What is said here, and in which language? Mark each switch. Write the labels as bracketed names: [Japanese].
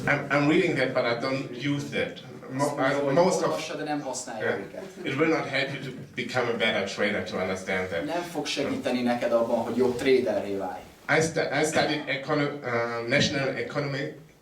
[English] I'm reading that, but I don't use that. Most of [Hungarian] de nem használja őket. [English] it will not help you to become a better trader to understand that. [Hungarian] Nem fog segíteni neked abban, hogy jobb traderré válj. [English] I studied national economy.